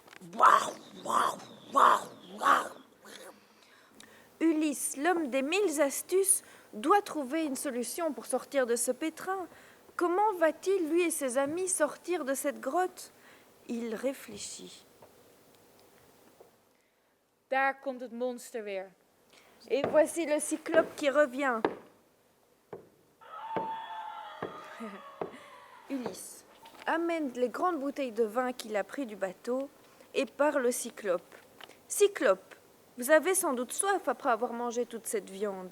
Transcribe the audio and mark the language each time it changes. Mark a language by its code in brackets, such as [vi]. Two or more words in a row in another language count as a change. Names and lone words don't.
[fr] Ulysse, l'homme des 1000 astuces, doit trouver une solution pour sortir de ce pétrin. Comment va-t-il, lui et ses amis, sortir de cette grotte ? Il réfléchit. [nl] Daar komt het monster weer. [fr] Et voici le cyclope qui revient. Ulysse amène les grandes bouteilles de vin qu'il a pris du bateau et parle au cyclope. Cyclope, vous avez sans doute soif après avoir mangé toute cette viande.